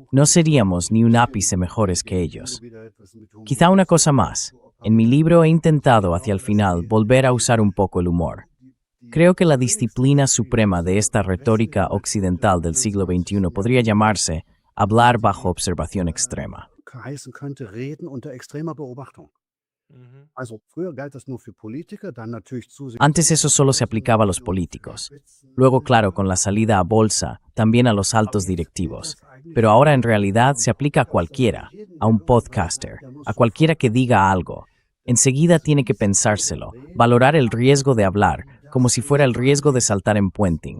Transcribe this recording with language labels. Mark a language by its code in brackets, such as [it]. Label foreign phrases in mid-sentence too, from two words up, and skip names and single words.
[es] No seríamos ni un ápice mejores que ellos. Quizá una cosa más. En mi libro he intentado hacia el final volver a usar un poco el humor. Creo que la disciplina suprema de esta retórica occidental del siglo XXI podría llamarse hablar bajo observación extrema. [de] heißen könnte, reden unter extremer Beobachtung. Also früher galt das nur für Politiker, dann natürlich zusehends. [es] Antes eso solo se aplicaba a los políticos. Luego, claro, con la salida a bolsa, también a los altos directivos. Pero ahora en realidad se aplica a cualquiera, a un podcaster, a cualquiera que diga algo. Enseguida tiene que pensárselo, valorar el riesgo de hablar, como si fuera el riesgo de saltar en puenting.